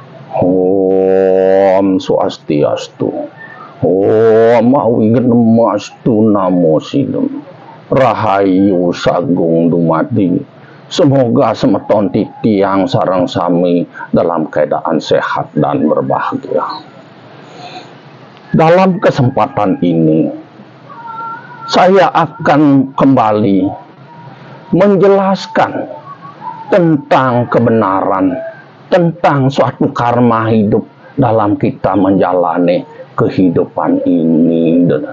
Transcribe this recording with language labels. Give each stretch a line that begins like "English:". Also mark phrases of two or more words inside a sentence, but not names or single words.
Balinese: Om Swastiastu.
Sanskrit: Om Awigenemastu Namo Sidem.
Balinese: Rahayu Sagung Dumadi.
Indonesian: Semoga
Balinese: semeton titiang sareng sami
Indonesian: dalam keadaan sehat dan berbahagia. Dalam kesempatan ini, saya akan kembali menjelaskan tentang kebenaran, tentang suatu karma hidup dalam kita menjalani kehidupan ini.